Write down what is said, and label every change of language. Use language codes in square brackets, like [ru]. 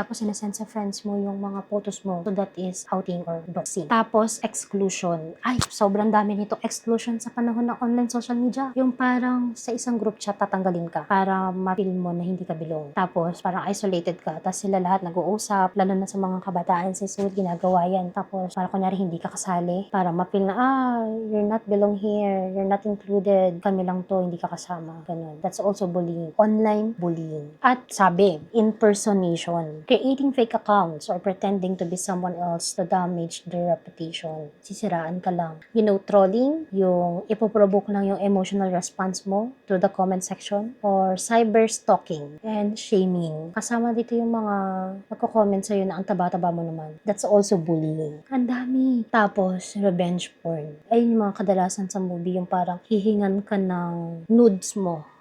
[tl] Tapos, sinesend sa friends mo yung mga photos mo. [en] So, that is outing or doxing. [tl] Tapos, exclusion. Ay, sobrang dami nito. Exclusion sa panahon ng online social media. Yung parang sa isang group chat, tatanggalin ka para ma-feel mo na hindi ka belong. Tapos, parang isolated ka. Tapos, sila lahat nag-uusap. Lalo na sa mga kabataan sa school, ginagawa yan. Tapos, parang kunyari hindi ka kasali. Para ma-feel na, [en] you're not belong here. You're not included. [tl] Kami lang to, hindi ka kasama. Ganun. [en] That's also bullying. Online bullying. [tl] At sabi, [en] impersonation. Creating fake accounts or pretending to be someone else to damage their reputation. [tl] Sisiraan ka lang. [en] You know, trolling, [tl] yung ipoprovoke lang yung [en] emotional response mo to the comment section. Or cyber stalking and shaming. [tl] Kasama dito yung mga nagko-comment sa'yo na ang taba-taba mo naman. [en] That's also bullying. [tl] Ang dami. Tapos, revenge porn. Ayun yung mga kadalasan sa movie, yung parang hihingan ka ng nudes mo